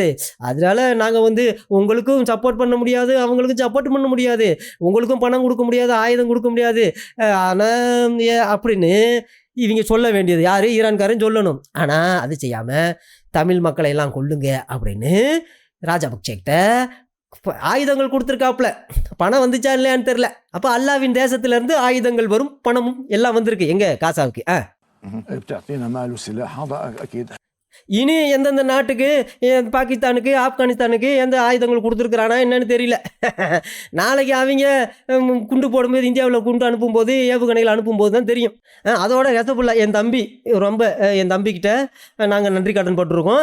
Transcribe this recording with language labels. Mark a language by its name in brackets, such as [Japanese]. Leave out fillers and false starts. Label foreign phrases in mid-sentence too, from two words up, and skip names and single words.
[Tamil] அதனால நாங்கள் வந்து உங்களுக்கும் சப்போர்ட் பண்ண முடியாது, அவங்களுக்கும் சப்போர்ட் பண்ண முடியாது, உங்களுக்கும் பணம் கொடுக்க முடியாது, ஆயுதம் கொடுக்க முடியாது ஆனால் அப்படின்னு இவங்க சொல்ல வேண்டியது யார்? ஈரான்காரன் சொல்லணும். ஆனால் அது செய்யாமல் தமிழ் மக்களை எல்லாம் கொல்லுங்க அப்படின்னு ராஜபக்சேக்கிட்ட ஆயுதங்கள் கொடுத்துருக்காப்புல. பணம் வந்துச்சா இல்லையான்னு தெரில. அப்போ அல்லாவின் தேசத்திலேருந்து ஆயுதங்கள் வரும், பணமும் எல்லாம் வந்திருக்கு எங்க காசாவுக்கு. [Arabic] بتعطينا مال وسلاح هذا أكيد. [Tamil] இனி எந்தெந்த நாட்டுக்கு, பாகிஸ்தானுக்கு, ஆப்கானிஸ்தானுக்கு எந்த ஆயுதங்கள் கொடுத்துருக்குறானா என்னன்னு தெரியல. நாளைக்கு அவங்க குண்டு போடும்போது, இந்தியாவில் குண்டு அனுப்பும்போது, ஏவுகணைகள் அனுப்பும்போது தான் தெரியும். அதோட ஹெசபுல்லா என் தம்பி, ரொம்ப என் தம்பிக்கிட்ட நாங்கள் நன்றி கடன் பட்டிருக்கோம்.